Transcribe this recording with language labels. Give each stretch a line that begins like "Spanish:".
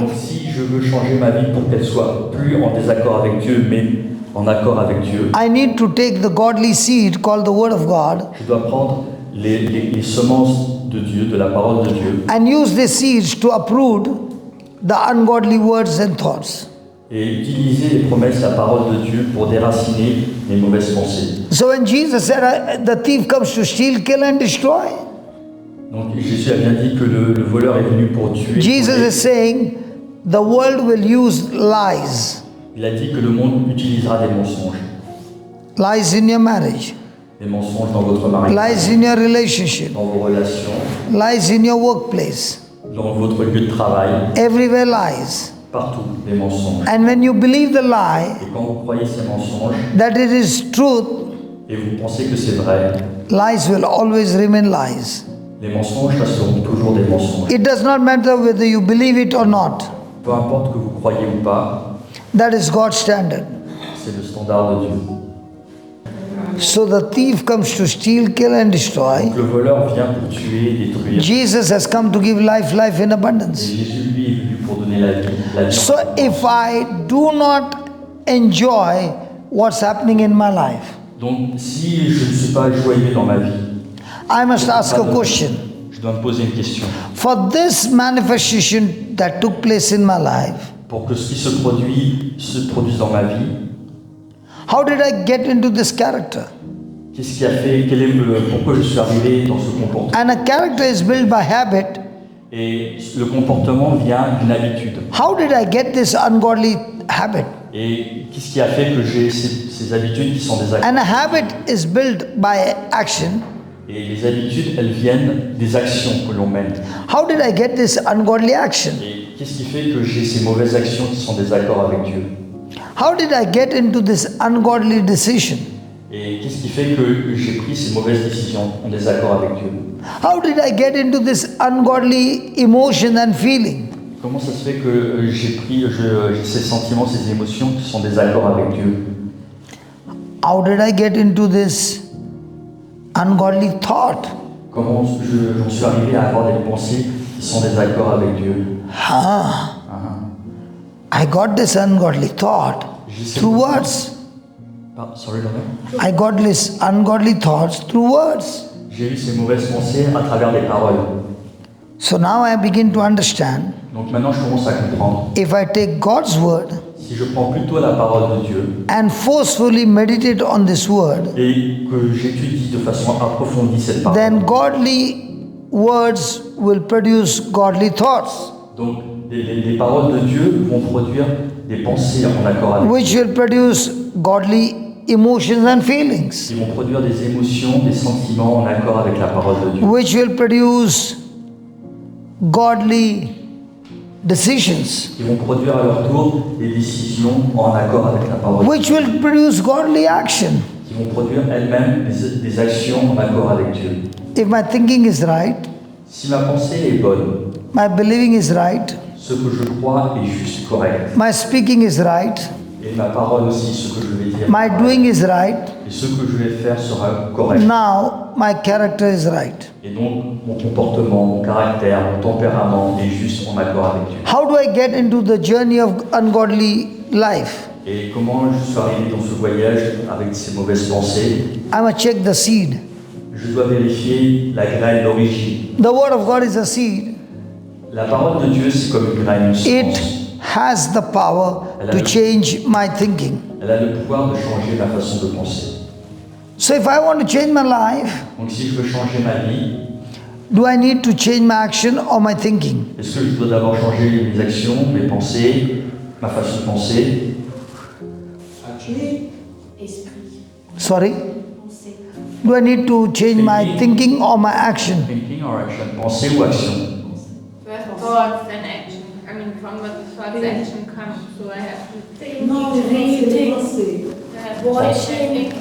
French: Donc si je veux changer ma vie pour qu'elle soit plus en désaccord avec Dieu, mais en accord avec Dieu,
English: I need to take the godly seed called the Word of God
French: je dois prendre les semences de Dieu, de la parole de Dieu,
English: and use these seeds to uproot the ungodly words and thoughts.
French: et utiliser les promesses, la parole de Dieu pour déraciner les mauvaises pensées.
English: So when Jesus said, the thief comes to steal, kill and destroy,
French: Donc Jésus a bien dit que le voleur est venu pour tuer.
English: Jesus
French: voler.
English: is saying the world will use lies.
French: Il a dit que le monde utilisera des mensonges.
English: Lies in your marriage,
French: Des mensonges dans votre mariage,
English: lies in your relationship,
French: dans vos relations,
English: lies in your workplace.
French: dans votre lieu de travail,
English: Everywhere lies.
French: partout, des mensonges.
English: And when you believe the lie,
French: Et quand vous croyez ces mensonges,
English: that it is truth,
French: et vous pensez que c'est vrai,
English: lies will always remain lies.
French: les mensonges resteront toujours des mensonges.
English: It does not matter whether you believe it or not.
French: Peu importe que vous croyez ou pas,
English: That is God's standard.
French: c'est le standard de Dieu.
English: So the thief comes to steal, kill and destroy.
French: Donc le voleur vient pour tuer, détruire.
English: Jesus has come to give life, life in
French: Et
English: abundance.
French: Jésus, lui, est venu pour donner la vie. La vie.
English: So if I do not enjoy what's happening in my life,
French: Donc si je ne suis pas joyeux dans ma vie,
English: I must ask a question.
French: je dois me poser une question.
English: For this manifestation that took place in my life,
French: Pour que ce qui se produise dans ma vie,
English: how did I get into this character?
French: qu'est-ce qui a fait, pourquoi je suis arrivé dans ce comportement?
English: And a character is built by habit.
French: Et le comportement vient d'une habitude.
English: How did I get this ungodly habit?
French: Et qu'est-ce qui a fait que j'ai ces habitudes qui sont des actes?
English: And a habit is built by action.
French: Et les habitudes, elles viennent des actions que l'on mène.
English: How did I get this ungodly action?
French: Et qu'est-ce qui fait que j'ai ces mauvaises actions qui sont des accords avec Dieu?
English: How did I get into this ungodly decision?
French: Et qu'est-ce qui fait que j'ai pris ces mauvaises décisions en désaccord avec Dieu?
English: How did I get into this ungodly emotion and feeling?
French: Comment ça se fait que j'ai ces sentiments, ces émotions qui sont en désaccord avec Dieu?
English: How did I get into this ungodly thought?
French: Comment j'en suis arrivé à avoir des pensées qui sont en désaccord avec Dieu?
English: I got this ungodly thought through words. Sorry, Laurent? I got this ungodly thoughts through words.
French: J'ai eu ces mauvaises pensées à travers des paroles.
English: So now I begin to understand.
French: Donc maintenant je commence à comprendre.
English: If I take God's word
French: Si je prends plutôt la parole de Dieu
English: and forcefully meditate on this word,
French: et que j'étudie de façon approfondie cette parole,
English: then godly words will produce godly thoughts,
French: donc les paroles de Dieu vont produire des pensées en accord avec
English: which will produce godly emotions and feelings,
French: Ils vont produire des émotions, des sentiments en accord avec la parole de Dieu.
English: which will produce godly decisions,
French: Ils vont produire à leur tour des décisions en accord avec la parole de Dieu.
English: which will produce godly action.
French: Qui vont produire elles-mêmes des actions en accord avec Dieu.
English: If my thinking is right,
French: Si ma pensée est bonne,
English: my believing is right,
French: ce que je crois est juste correct,
English: my speaking is right,
French: et ma parole aussi, ce que je vais dire,
English: my doing is right,
French: et ce que je vais faire sera correct.
English: now my character is right.
French: Et donc, mon comportement, mon caractère, mon tempérament est juste en accord avec Dieu.
English: How do I get into the journey of ungodly life?
French: Et comment je suis arrivé dans ce voyage avec ces mauvaises pensées?
English: I must check the seed.
French: Je dois vérifier la graine d'origine.
English: The word of God is a seed.
French: La parole de Dieu, c'est comme une graine, une
English: It
French: semence.
English: has the power to change my thinking.
French: Elle a le pouvoir de changer ma façon de penser.
English: So if I want to change my life,
French: Donc si je veux changer ma vie,
English: do I need to change my action or my thinking?
French: est-ce que je dois d'abord changer mes actions, mes pensées, ma façon de penser? Esprit,
English: Sorry?
French: pensée.
English: Do I need to change my thinking or my action? Thinking or action?
French: Pensée ou action?
English: First thoughts and action. I mean, from what the thoughts, action comes. So I have to think.
French: Non, les pensées.
English: Voicing.